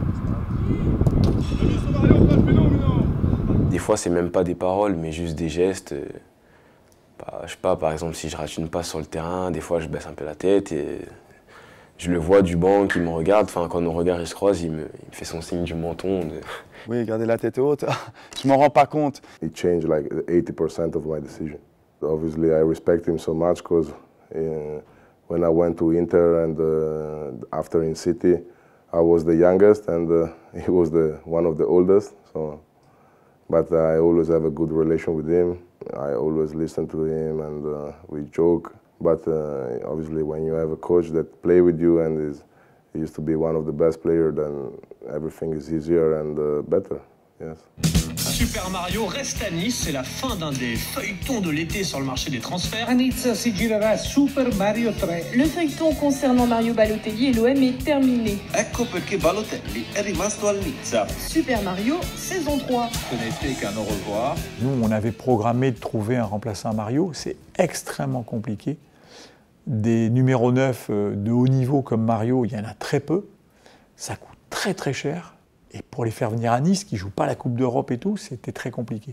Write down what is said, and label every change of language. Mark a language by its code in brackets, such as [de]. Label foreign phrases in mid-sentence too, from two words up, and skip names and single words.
[fr] Des fois, c'est même pas des paroles, mais juste des gestes. Je sais pas, par exemple, si je rate une passe sur le terrain, des fois, je baisse un peu la tête et je le vois du banc qui me regarde. Enfin, quand nos regards se croisent, il me fait son signe du menton. Oui, garder la tête haute, je m'en rends pas compte. [en] It changed like 80% of my decision. Obviously, I respect him so much because when I went to Inter and after in City, I was the youngest and he was one of the oldest. So, but I always have a good relation with him. I always listen to him and we joke. But obviously, when you have a coach that play with you and he used to be one of the best players, then everything is easier and better. Yes. [fr] Super Mario reste à Nice, c'est la fin d'un des feuilletons de l'été sur le marché des transferts. [it] A Nizza si girerà Super Mario 3. [fr] Le feuilleton concernant Mario Balotelli et l'OM est terminé. [it] Ecco perché Balotelli è rimasto al Nizza. Super Mario, [fr] saison 3. Ce n'était qu'un au revoir. Nous, on avait programmé de trouver un remplaçant à Mario. C'est extrêmement compliqué. Des numéros 9 de haut niveau comme Mario, il y en a très peu. Ça coûte très très cher. Et pour les faire venir à Nice, qui ne jouent pas la Coupe d'Europe et tout, c'était très compliqué.